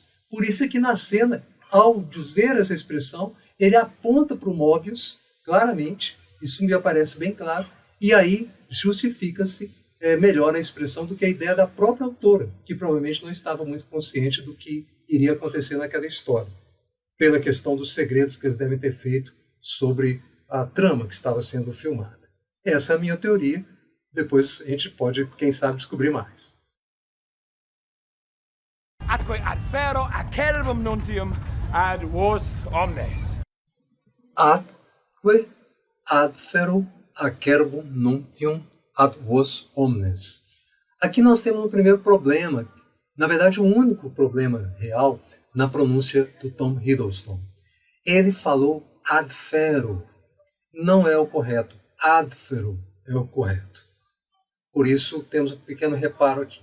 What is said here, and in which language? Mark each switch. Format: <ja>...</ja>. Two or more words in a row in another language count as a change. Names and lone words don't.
<pt>Por isso é que na cena, ao dizer essa expressão, ele aponta para o Mobius, claramente, isso me aparece bem claro, e aí justifica-se melhor a expressão do que a ideia da própria autora, que provavelmente não estava muito consciente do que iria acontecer naquela história. pela questão dos segredos que eles devem ter feito sobre a trama que estava sendo filmada. Essa é a minha teoria. Depois a gente pode, quem sabe, descobrir mais.</pt> <la>Atque ad fero acerbum nuntium ad vos omnes. Atque ad fero acerbum nuntium ad vos omnes.</la> <pt>Aqui nós temos um primeiro problema, na verdade o único problema real na pronúncia do Tom Hiddleston. Ele falou</pt> <la>ad fero,</la> <pt>não é o correto,</pt> <la>ad fero</la> <pt>é o correto. Por isso temos um pequeno reparo aqui.</pt>